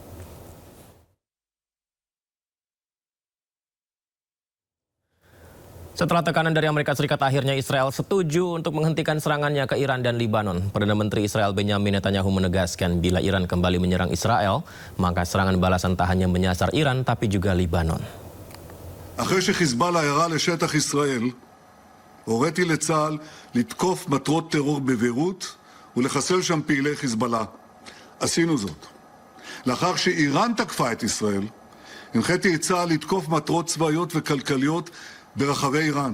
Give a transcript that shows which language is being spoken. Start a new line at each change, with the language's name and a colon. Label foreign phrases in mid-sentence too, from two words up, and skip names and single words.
Indonesian: Setelah tekanan dari Amerika Serikat, akhirnya Israel setuju untuk menghentikan serangannya ke Iran dan Libanon. Perdana Menteri Israel Benjamin Netanyahu menegaskan bila Iran kembali menyerang Israel, maka serangan balasan tak hanya menyasar Iran tapi juga Libanon.
Hebrew: אחרי שחיזבאללה ירה לשטח ישראל, הוריתי לצה"ל לתקוף מטרות טרור בביירות ולחסל שם פעילי חיזבאללה. עשינו זאת. לאחר שאיראן תקפה את ישראל, הנחיתי את צה"ל לתקוף מטרות צבאיות וכלכליות ברחבי איראן.